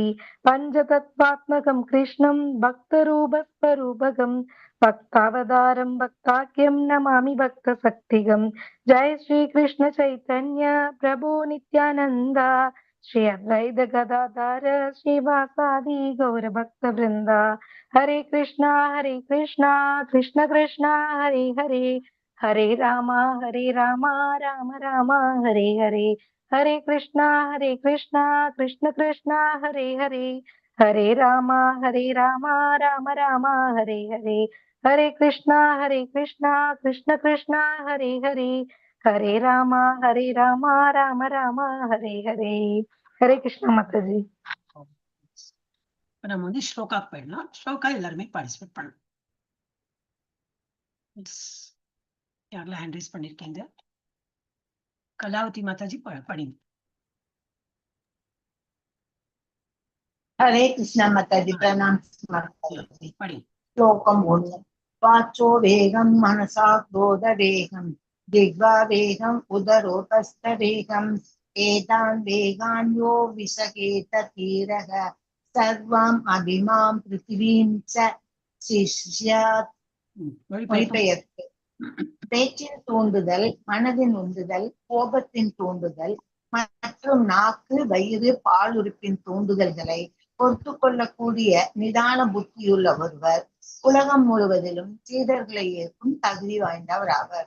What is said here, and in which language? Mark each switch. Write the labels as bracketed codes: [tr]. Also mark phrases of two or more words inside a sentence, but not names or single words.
[sa] पञ्चतत्त्वात्मकं कृष्णं भक्तरूपस्वरूपकं भक्तावतारं भक्ताख्यं नमामि भक्तशक्तिकं। जय श्री कृष्ण चैतन्य प्रभु नित्यानंद श्री अद्वैत गदाधर श्रीवासादि गौरभक्तवृंद। हरे कृष्णा कृष्ण कृष्ण हरे हरे हरे राम राम राम हरे हरे। हरे कृष्णा कृष्ण कृष्ण हरे हरे हरे राम राम राम हरे हरे। हरे कृष्णा कृष्ण कृष्ण हरे हरे हरे राम राम राम हरे हरे। [ta] ஹரே கிருஷ்ணா மாதாஜி. இப்ப நம்ம வந்து ஸ்லோகாக்கு போயிடலாம். ஸ்லோகா எல்லாருமே பார்ட்டிசிபேட் பண்ணலாம். யாரெல்லாம் [en] hand raise [ta] பண்ணிருக்கீங்க? கலாவதி மாதாஜி படிங்க. [hi] हरे कृष्णा माताजी प्रणाम माताजी। [ta] படிங்க. [sa] श्लोकम 1 वाचो वेगम मनसा क्रोध वेगम दिग्वा वेगम उदरोतस्थ वेगम एतान् वेगान् यो विसकेत तीरः सर्वाम् अभिमां पृथिवीं च शिष्यात् மொழிபெயர்ப்பு. [ta] பேச்சின் தூண்டுதல், மனதின் உந்துதல், கோபத்தின் தூண்டுதல் மற்றும் நாக்கு, வயிறு, பாலுறுப்பின் தூண்டுதல்களை பொறுத்து கொள்ளக்கூடிய நிதான புத்தியுள்ள ஒருவர் உலகம் முழுவதிலும் சீடர்களை ஏற்கும் தகுதி வாய்ந்தவர் ஆவர்.